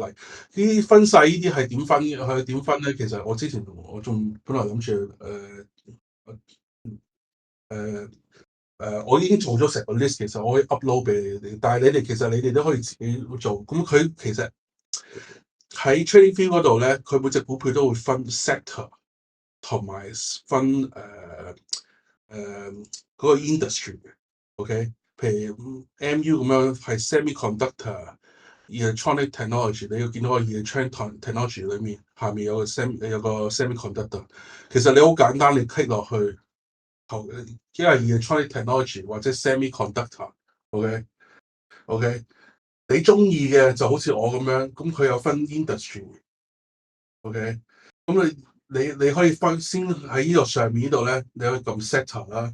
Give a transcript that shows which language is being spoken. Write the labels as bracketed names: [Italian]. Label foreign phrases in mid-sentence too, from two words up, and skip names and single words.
[Cantonese] 呢啲分晒呢啲係點分？佢點分咧？其實我之前我仲本來諗住我已經做咗成個 list， 其實我可以 upload 俾你哋，但係其實你哋都可以自己做。咁佢其實喺 TradingView 嗰度咧，佢每隻股票都會分 sector 同埋分嗰個 industry 嘅。OK， 譬如 MU 咁樣係 [English] semiconductor、electronic technology， [Cantonese] 你要見到個 [English] electronic technology [Cantonese] 裏面下面有個 semiconductor。其實你好簡單，你 click 落去。因為 [English] electronic technology [Cantonese] 或者 semiconductor，OK， 你中意嘅就好似我咁樣，咁佢有分 industry，OK， 咁你可以分先喺呢度上面呢度咧，你可以撳 sector 啦。